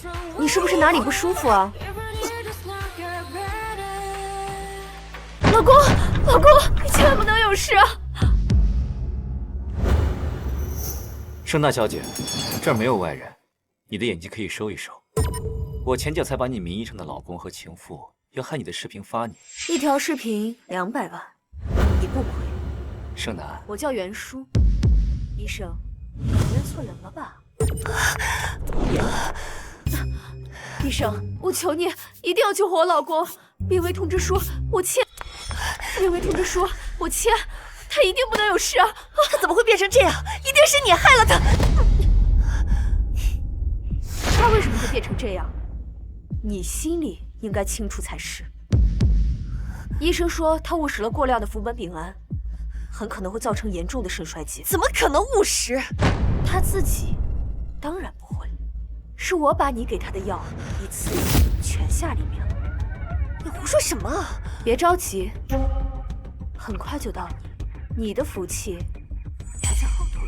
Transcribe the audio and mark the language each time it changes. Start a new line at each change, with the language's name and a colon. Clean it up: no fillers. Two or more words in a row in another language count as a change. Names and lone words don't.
Chinese: 你是不是哪裡不舒服啊？老公，老公，你千萬不能有事啊！盛大小姐，這兒沒有外人，你的演技可以收一收。我前腳才把你名義上的老公和情婦要害你的視頻發你，一條視頻200萬，你不虧。盛南，我叫袁叔。醫生，你認錯人了吧？醫生，我求你一定要救活我老公！病危通知書我簽，病危通知書我簽，他一定不能有事啊！他怎麼會變成這樣？一定是你害了他！他為什麼會變成這樣？你心裡應該清楚才是。醫生說他誤食了過量的福本丙胺，很可能會造成嚴重的腎衰竭。怎麼可能誤食？他自己當然不會，是我把你給他的藥一次全下裡面了。你胡說什麼？別着急， 很快就到你的福气排在后头了。